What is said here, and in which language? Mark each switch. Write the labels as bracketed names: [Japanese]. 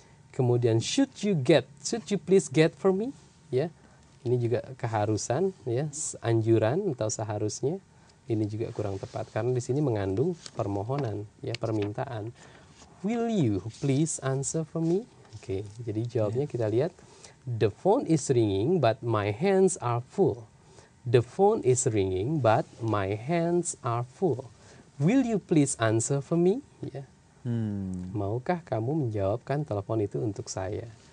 [Indonesian] Kemudian [English] should you please get for me? [Indonesian] Ya, ini juga keharusan ya, anjuran atau seharusnya. Ini juga kurang tepat karena di sini mengandung permohonan ya, permintaan. [English] Will you please answer for me? [Indonesian] Oke, jadi jawabnya kita lihat. [English] The phone is ringing but my hands are full. The phone is ringing but my hands are full. Will you please answer for me? [Indonesian] Ya. Maukah kamu menjawabkan telepon itu untuk saya?